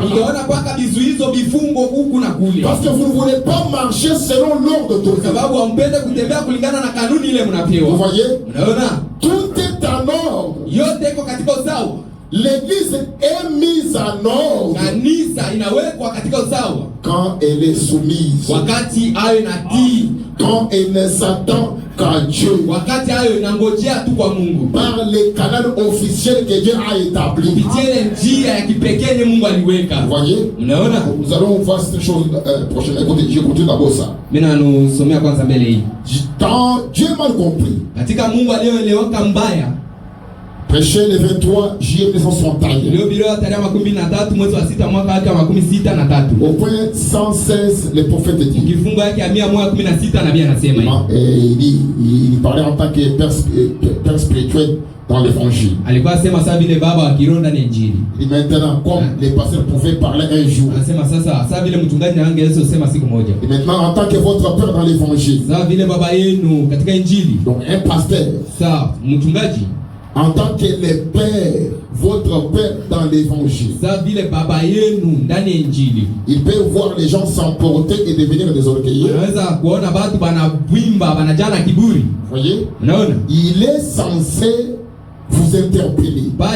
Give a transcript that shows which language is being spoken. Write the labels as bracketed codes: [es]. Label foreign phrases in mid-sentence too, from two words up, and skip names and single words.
[sw] Utaona paka vizuizo vifungo huku na kule. [fr] Parce que vous ne voulez pas marcher selon l'ordre de Dieu. [sw] Sababu hampende kutembea kulingana na kanuni ile [fr] Vous [sw] mnapewa. [fr] voyez? [sw] Unaona? [fr] Tout est en ordre. [sw] Yote iko [fr] l'église est mise en ordre [sw] kanisa inawekwa katika usawa [fr] quand elle est soumise, [sw] wakati ayo inatii, [fr] quand elle ne s'attend qu'à Dieu, [sw] wakati ayo inangojea tu kwa Mungu, [fr] par les canaux officiels que Dieu a établis. [sw] kupitia ile njia ya kipekee Mungu aliweka. [fr] Vous voyez? [sw] Unaona? [fr] Nous allons voir cette chose prochainement. Écoutez, j'ai écouté d'abord ça. [sw] Mimi nasomea kwanza mbele hii. [fr] Quand Dieu mal compris, [sw] Katika Mungu aliyoeleweka mbaya, [fr] prêché le 23 juillet 1961. [sw] leo bila tarehe 13 mwezi wa 6 mwaka wa 63. [fr] Au point 116, le prophète dit. [sw] Kifungo yake ya 116 nabii anasema hivi. [fr] Il parlait en tant que père spirituel dans l'évangile. [sw] Alikuwa sema sasa vile baba wa kiroho ndani ya Injili. [fr] Et maintenant, comme les pasteurs pouvaient parler un jour. [sw] Anasema sasa vile mchungaji angeweza kusema siku moja. [fr] Et maintenant, en tant que votre père dans l'évangile. [sw] Sasa vile baba yenu katika Injili. [fr] Donc un pasteur. [sw] Sasa mchungaji [fr] en tant que le père, votre père dans l'évangile. Il peut voir les gens s'emporter et devenir des orgueilleux. Voyez? Il est censé vous interpeller.